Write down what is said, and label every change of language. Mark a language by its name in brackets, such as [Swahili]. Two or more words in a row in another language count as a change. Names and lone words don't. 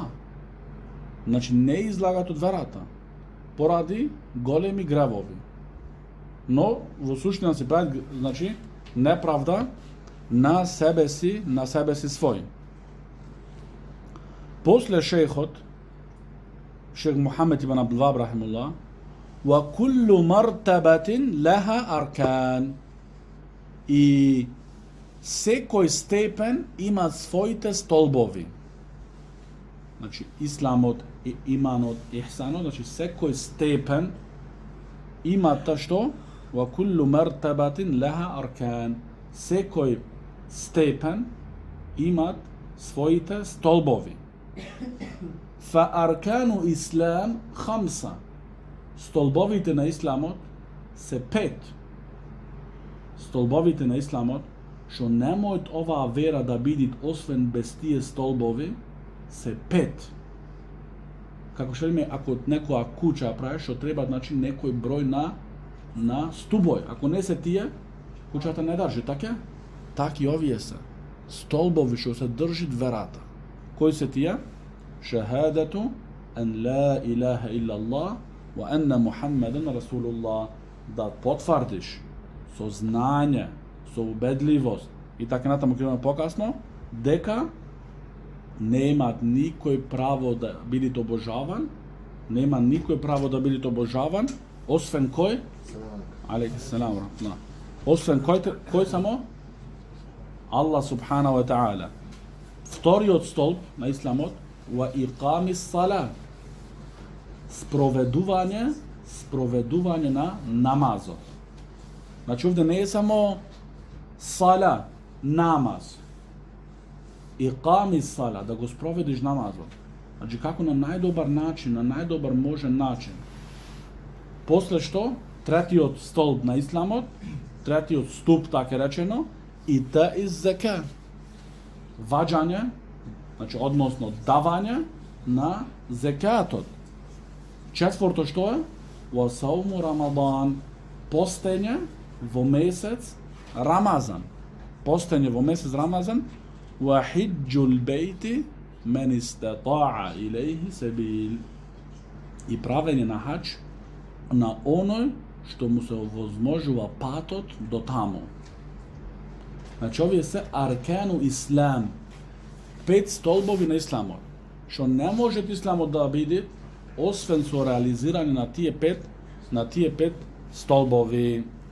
[Macedonian] Значи не излагат од верата поради големи гревови. Но во суштина се прави, значи, неправда на себе си свој. После шейхот, шейх Мухамед ибн Абдул Вахаб рахимуллах, [Arabic] وكل مرتبة لها أركان. [Macedonian] И секој степен има своите столбови. Значи, исламот, иманот, ихсанот, значи секој степен има та што? [Arabic] وكل مرتبة لها أركان. [Macedonian] Секој степен имат своите столбови. [Arabic] فأركان الإسلام خمسة. [Macedonian] Столбовите на исламот се 5. Столбовите на исламот, што не можат оваа вера да биде освен без тие столбови, се 5. Како што велиме, ако некоја куќа прави, што треба, значи, некој број на стубој. Ако не се тие, куќата не држи, така? Така и овие се. Столбови што се држит верата. Кои се тие? [Arabic] شهادة أن لا إله إلا الله وأن محمدا رسول الله. [Macedonian] Да потврдиш со знање, со убедливост и така натаму ќе имаме покасно, дека немаат никој право да биде обожаван, нема никој право да биде обожаван, освен кој? [Arabic] عليكم السلام, [Macedonian] освен кој само? [Arabic] الله سبحانه وتعالى. [Macedonian] Вториот столб на исламот [Arabic] وإقام الصلاة. [Macedonian] Спроведување на намазот. Значи овде не е само сала, намаз. [Arabic] إقام الصلاة, [Macedonian] да го спроведиш намазот. Значи како на најдобар начин, на најдобар можен начин. После што, третиот столб на исламот, третиот ступ, така речено, [Arabic] إيتاء الزكاة. [Macedonian] Ваѓање, значи односно давање на зекатот. Четврто што е? [Arabic] وصوم رمضان, [Macedonian] постење во месец Рамазан. Постење во месец Рамазан. [Arabic] وحج البيت من استطاع إليه سبيلا. [Macedonian] И правење на хаџ на оној што му се овозможува патот до таму. Значи овие се [Arabic] أركان الإسلام, [Macedonian] 5 столбови на исламот, што не може исламот да биде освен со реализирање на тие пет столбови.